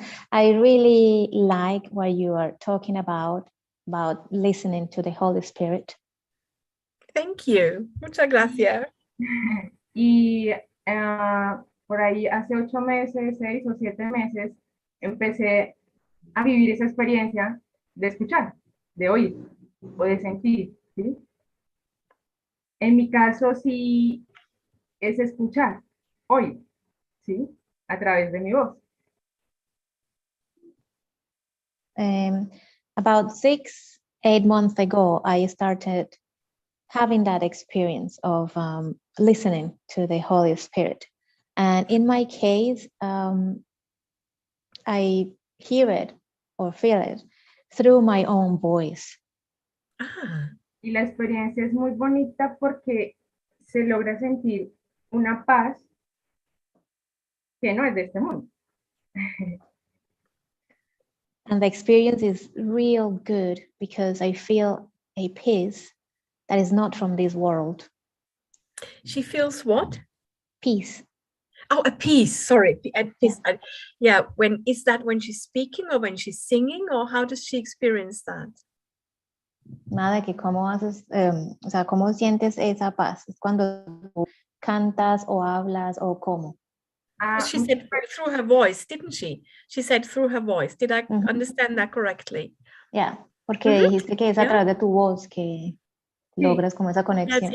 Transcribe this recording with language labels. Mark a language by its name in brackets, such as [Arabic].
[English] I really like what you are talking about listening to the Holy Spirit. Thank you. [Spanish] Muchas gracias. Y por ahí hace 8 meses, 6 o 7 meses, empecé a vivir esa experiencia de escuchar, de oír o de sentir, ¿sí? En mi caso sí es escuchar, oír, ¿sí? A través de mi voz. [English] About 6-8 months ago, I started having that experience of listening to the Holy Spirit. And in my case, I hear it or feel it through my own voice. Ah. [Spanish] Y la experiencia es muy bonita porque se logra sentir una paz que no es de este mundo. [English] And the experience is real good because I feel a peace that is not from this world. She feels what? Peace. Oh, a peace. Sorry, a peace. Yeah. When is that? When she's speaking or when she's singing, or how does she experience that? [Spanish] Nada, que cómo haces, o sea, cómo sientes esa paz. Es cuando tú cantas o hablas o cómo. [English] She said through her voice, didn't she? She said through her voice. Did I understand that correctly? [Spanish] Yeah, porque dijiste que es a través de tu voz que logras como esa conexión.